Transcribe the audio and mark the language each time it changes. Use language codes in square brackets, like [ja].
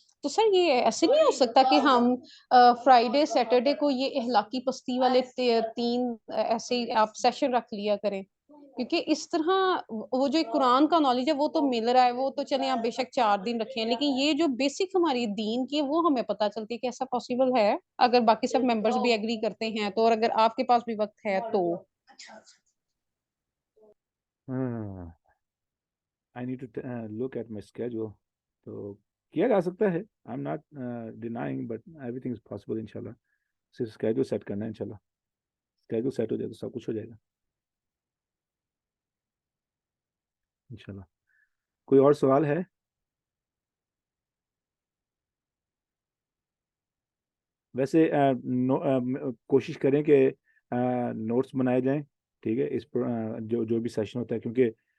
[ur] تو سر یہ ایسے نہیں ہو سکتا کہ ہم فرائیڈے سیٹرڈے کو یہ اخلاقی پستی والے 3 ایسے آپ سیشن رکھ لیا کریں، کیونکہ اس طرح وہ جو ایک قرآن کا نالج ہے وہ تو مل رہا ہے، وہ تو چلیں آپ بے شک 4 دن رکھیں، لیکن یہ جو بیسک ہماری دین کی ہے وہ ہمیں پتہ چلتی ہے کہ ایسا پاسبل ہے اگر باقی سب ممبرز بھی ایگری کرتے ہیں تو، اور اگر آپ کے پاس بھی وقت ہے تو. [en] I need to look at my schedule. [ur] تو کیا جا سکتا ہے. [en] I'm not denying, but everything is possible انشاءاللہ. [ur] صرف schedule set کرنا ہے انشاءاللہ. schedule set ہو جائے تو سب کچھ ہو جائے گا انشاءاللہ. کوئی اور سوال ہے؟ ویسے کوشش کریں کہ نوٹس بنائے جائیں، ٹھیک ہے، اس جو بھی سیشن ہوتا ہے، کیونکہ